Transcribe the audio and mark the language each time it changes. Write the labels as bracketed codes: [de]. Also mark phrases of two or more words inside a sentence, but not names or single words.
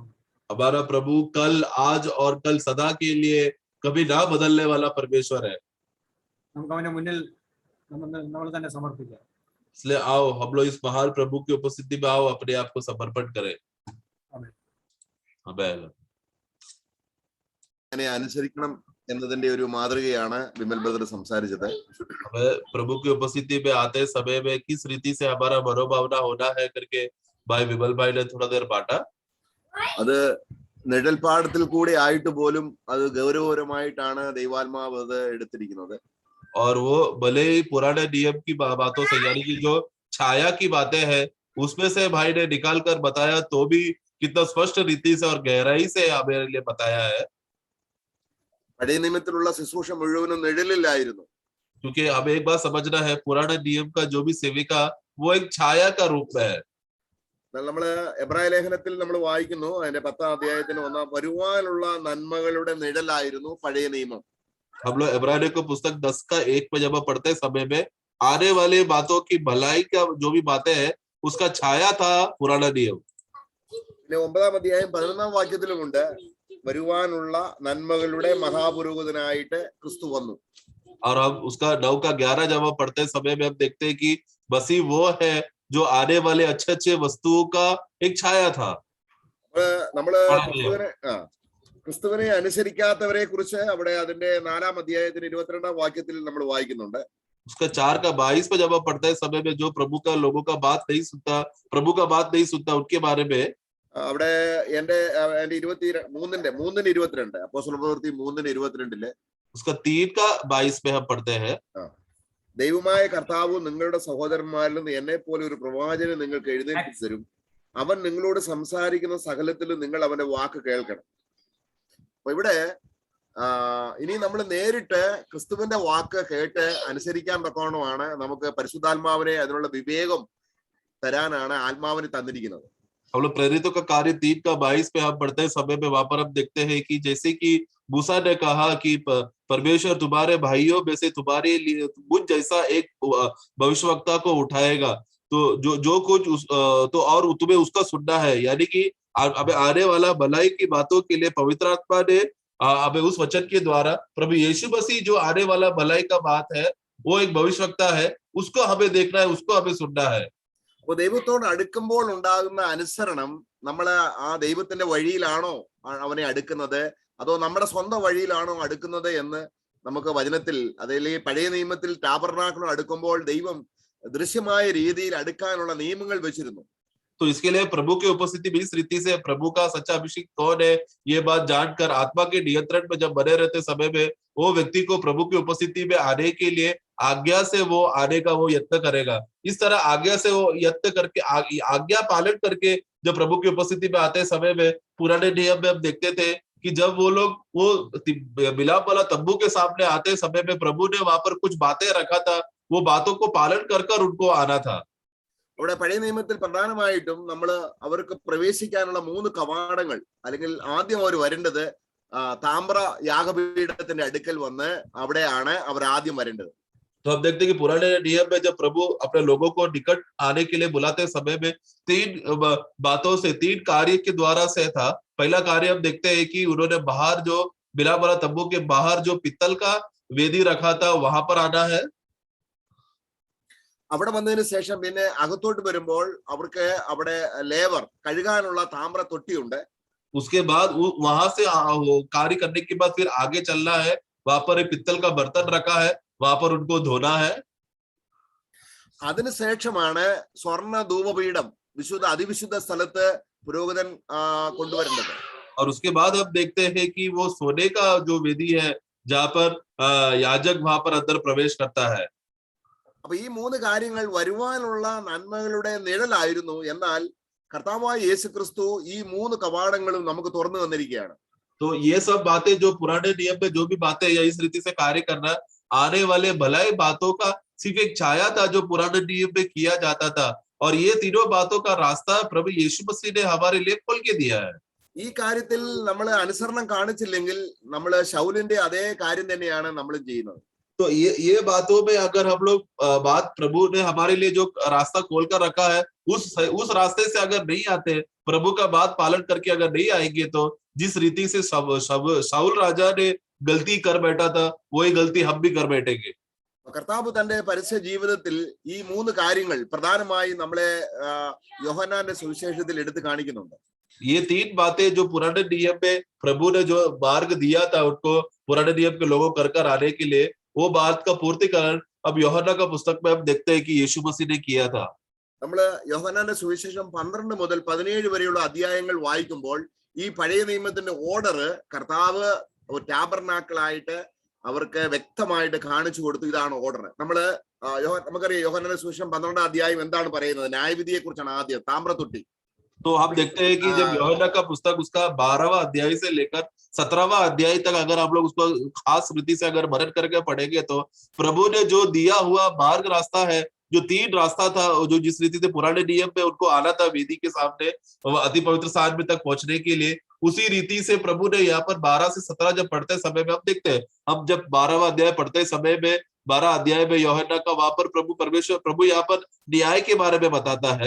[hi] हमारा प्रभु कल आज और कल सदा के लिए कभी ना बदलने वाला परमेश्वर है. [ml] നമുക്ക് അവന്റെ മുന്നിൽ നമ്മൾ തന്നെ സമർപ്പിക്കാം. [hi] इसलिए आओ हम लोग इस महान प्रभु की उपस्थिति में आओ, अपने आप को समर्पण करें. [ml] അങ്ങനെ അനുസരിക്കണം എന്നതിന്റെ ഒരു മാതൃകയാണ് വിമൽ ബ്രദർ സംസാരിച്ചത്. [hi] प्रभु की उपस्थिति में आते समय में किस रीति से हमारा मनोभावना होना है करके भाई विमल भाई ने थोड़ा देर बांटा. [ml] അത് നിഴൽപ്പാടത്തിൽ കൂടെ ആയിട്ട് പോലും അത് ഗൗരവപരമായിട്ടാണ് ദൈവാത്മാവ് അത് എടുത്തിരിക്കുന്നത്. [hi] और वो भले ही पुराने नियम की बातों से, यानी कि जो छाया की बातें हैं उसमें से भाई ने निकाल कर बताया, तो भी कितना स्पष्ट रीति से और गहराई से हमारे लिए बताया है. [ml] പഴയ നിയമത്തിലുള്ള ശുശ്രൂഷ മുഴുവനും നിഴലിലായിരുന്നു. [hi] क्योंकि हमें एक बात समझना है, पुराने नियम का जो भी सेविका वो एक छाया का रूप में है. [ml] നമ്മള് എബ്രായ ലേഖനത്തിൽ നമ്മൾ വായിക്കുന്നു, അതിന്റെ 10-ാം അധ്യായത്തിന് 1 വരുവാനുള്ള നന്മകളുടെ നിഴലായിരുന്നു പഴയ നിയമം. [hi] हम लोग इब्रानियों को पुस्तक 10 का 1 में जब पढ़ते समय में आने वाले बातों की भलाई का जो भी बातें हैं उसका छाया था पुराना नियम. [ml] പിന്നെ 9-ാം അധ്യായം 11-ാം വാക്യത്തിലുമുണ്ട്, വരുവാനുള്ള നന്മകളുടെ മഹാപുരോഹിതനായിട്ട് ക്രിസ്തു വന്നു. [hi] और हम उसका 9 का 11 जब पढ़ते समय में हम देखते हैं कि मसीह वो है जो आने वाले अच्छे वस्तुओं का एक छाया था. [ml] നമ്മള് ക്രിസ്തുവിനെ അനുസരിക്കാത്തവരെ കുറിച്ച് അവിടെ അതിന്റെ 4-ാം അധ്യായത്തിന് 22-ാം വാക്യത്തിൽ നമ്മൾ വായിക്കുന്നുണ്ട്. [hi] उसका 4:22 पे जब आप पढ़ते हैं समय में जो प्रभु का लोगों का बात नहीं सुनता, प्रभु का बात नहीं सुनता, उनके बारे में [ml] അവിടെ എന്റെ 3:22 അപ്പോസ്തല പ്രവൃത്തി 3:22 [hi] उसका 3:22 में हम पढ़ते हैं, [ml] ദൈവമായ കർത്താവ് നിങ്ങളുടെ സഹോദരന്മാരിൽ നിന്ന് എന്നെ പോലെ ഒരു പ്രവാചകനെ നിങ്ങൾക്ക് എഴുന്നേൽപ്പിച്ചു തരും. അവൻ നിങ്ങളോട് സംസാരിക്കുന്ന സകലത്തിലും നിങ്ങൾ അവന്റെ വാക്ക് കേൾക്കണം. അപ്പൊ ഇവിടെ ഇനി നമ്മൾ നേരിട്ട് ക്രിസ്തുവിന്റെ വാക്ക് കേട്ട് അനുസരിക്കാൻ തക്കവണ്ണമാണ് നമുക്ക് പരിശുദ്ധാത്മാവിനെ അതിനുള്ള വിവേകം തരാനാണ് ആത്മാവിനെ തന്നിരിക്കുന്നത്. [hi] हम लोग प्रेरितों का कार्य 3:22 पे हम पढ़ते हैं समय में वहां पर हम देखते हैं कि जैसे कि मूसा ने कहा कि परमेश्वर तुम्हारे भाइयों में से तुम्हारे लिए मुझ जैसा एक भविष्यवक्ता को उठाएगा, तो जो कुछ तो और तुम्हें उसका सुनना है. यानी कि अब आने वाला भलाई की बातों के लिए पवित्र आत्मा ने हमें उस वचन के द्वारा प्रभु यीशु मसीह जो आने वाला भलाई का बात है वो एक भविष्यवक्ता है, उसको हमें देखना है, उसको हमें सुनना है. [ml] അപ്പൊ ദൈവത്തോട് അടുക്കുമ്പോൾ ഉണ്ടാകുന്ന അനുസരണം നമ്മള് ആ ദൈവത്തിന്റെ വഴിയിലാണോ അവനെ അടുക്കുന്നത്, അതോ നമ്മുടെ സ്വന്തം വഴിയിലാണോ അടുക്കുന്നത് എന്ന് നമുക്ക് വചനത്തിൽ, അതല്ലെങ്കിൽ പഴയ നിയമത്തിൽ ടാബർനാക്കിൾ അടുക്കുമ്പോൾ ദൈവം ദൃശ്യമായ രീതിയിൽ അടുക്കാനുള്ള നിയമങ്ങൾ വെച്ചിരുന്നു. [hi] तो इसके लिए प्रभु की उपस्थिति भी इस रीति से प्रभु का सच्चा अभिषेक कौन है ये बात जानकर आत्मा के नियंत्रण में जब बने रहते समय में वो व्यक्ति को प्रभु की उपस्थिति में आने के लिए आज्ञा से वो आने का वो यत्न करेगा. इस तरह आज्ञा से वो यत्न करके आज्ञा पालन करके जब प्रभु की उपस्थिति में आते समय में पुराने नियम में हम देखते थे कि जब वो लोग वो मिलाप वाला तंबू के सामने आते समय में प्रभु ने वहां पर कुछ बातें रखा था, वो बातों को पालन कर उनको आना था. [ml] അവിടെ പഴയ നിയമത്തിൽ പ്രധാനമായിട്ടും നമ്മൾ അവർക്ക് പ്രവേശിക്കാനുള്ള 3 കവാടങ്ങൾ, അല്ലെങ്കിൽ ആദ്യം അവർ വരേണ്ടത് താമ്ര യാഗപീഠത്തിന്റെ അടുക്കൽ വന്ന് അവിടെയാണ് അവർ ആദ്യം വരേണ്ടത്. [hi] तो हम देखते हैं कि पुराने नियम में जब प्रभु अपने लोगों को निकट आने के लिए बुलाते समय में 3 बातों से 3 कार्य के द्वारा से था. पहला कार्य हम देखते हैं कि उन्होंने बाहर जो मिलाप वाला तंबू के बाहर जो पित्तल का वेदी रखा था वहां पर आना है. [ml] അവിടെ വന്നതിന് ശേഷം പിന്നെ അകത്തോട്ട് വരുമ്പോൾ അവർക്ക് അവിടെ ലേവർ കഴുകാനുള്ള താമ്ര തൊട്ടിയുണ്ട്. [hi] उसके बाद वहां से कार्य करने के बाद फिर आगे चलना है, वहां पर एक पित्तल का बर्तन रखा है, वहां पर उनको धोना है. [ml] അതിനുശേഷമാണ് സ്വർണ്ണ ധൂപപീഠം അതിവിശുദ്ധ സ്ഥലത്ത് പുരോഹിതൻ കൊണ്ടുവരേണ്ടത്. [hi] और उसके बाद हम देखते हैं कि वो सोने का जो वेदी है जहां पर याजक वहां पर अंदर प्रवेश करता है. [ml] അപ്പൊ ഈ 3 കാര്യങ്ങൾ വരുവാനുള്ള നന്മകളുടെ നിഴലായിരുന്നു. എന്നാൽ കർത്താവായ യേശുക്രിസ്തു ഈ 3 കവാടങ്ങളും നമുക്ക് തുറന്നു തന്നിരിക്കുകയാണ്. [hi] तो ये सब बातें जो पुराने नियम में जो भी बातें या इस रीति से कार्य करना, आने वाले भलाई बातों का सिर्फ एक छाया था जो पुराने नियम में किया जाता था, और ये तीनों बातों का रास्ता प्रभु यीशु मसीह ने हमारे लिए खोल के दिया है. [ml] ഈ കാര്യത്തിൽ നമ്മൾ അനുസരണം കാണിച്ചില്ലെങ്കിൽ നമ്മൾ ശൗലിന്റെ അതേ കാര്യം തന്നെയാണ് നമ്മൾ ചെയ്യുന്നത്. [hi] तो ये बातों में अगर हम लोग बात प्रभु ने हमारे लिए जो रास्ता खोल कर रखा है उस रास्ते से अगर नहीं आते, प्रभु का बात पालन करके अगर नहीं आएंगे, तो जिस रीति से शाऊल राजा ने गलती कर बैठा था वही गलती हम भी कर बैठेंगे. [ml] കർത്താവ് തന്റെ പരസ്യ ജീവിതത്തിൽ ഈ 3 കാര്യങ്ങൾ പ്രധാനമായി നമ്മളെ യോഹന്നാന്റെ സുവിശേഷത്തിൽ എടുത്തു കാണിക്കുന്നുണ്ട്. [hi] ये 3 बातें जो पुराने नियम में प्रभु ने जो मार्ग दिया था उनको पुराने नियम के लोगों कर आने के लिए, वो बात का पूर्तिकरण अब യോഹന്നാൻ का पुस्तक में हम देखते हैं कि यीशु मसीह ने किया था. [ml] നമ്മള് യോഹന്നാന്റെ സുവിശേഷം 12 മുതൽ 17 വരെയുള്ള അധ്യായങ്ങൾ വായിക്കുമ്പോൾ ഈ പഴയ നിയമത്തിന്റെ ഓർഡർ കർത്താവ് ടാബർനാക്കിളായിട്ട് അവർക്ക് വ്യക്തമായിട്ട് കാണിച്ചു കൊടുത്തു. ഇതാണ് ഓർഡർ. നമുക്കറിയാം യോഹന്നാന്റെ സുവിശേഷം 12 അധ്യായം എന്താണ് പറയുന്നത്? ന്യായവിധിയെ കുറിച്ചാണ്. ആദ്യം താമ്രത്തൊട്ടി. [hi] तो हम देखते हैं कि जब यूहन्ना का पुस्तक उसका 12वां अध्याय से लेकर 17वां अध्याय तक अगर आप लोग उसको खास रीति से अगर मनन करके पढ़ेंगे, तो प्रभु ने जो दिया हुआ मार्ग रास्ता है, जो 3 रास्ता था, जो जिस रीति से पुराने नियम में उनको आना था वेदी के सामने अति पवित्र स्थान में तक पहुंचने के लिए, उसी रीति से प्रभु ने यहाँ पर 12 से 17 जब पढ़ते समय में हम देखते हैं, हम जब 12वां अध्याय पढ़ते समय में 12 अध्याय में यूहन्ना का वहां पर प्रभु यहाँ पर न्याय के बारे में बताता है.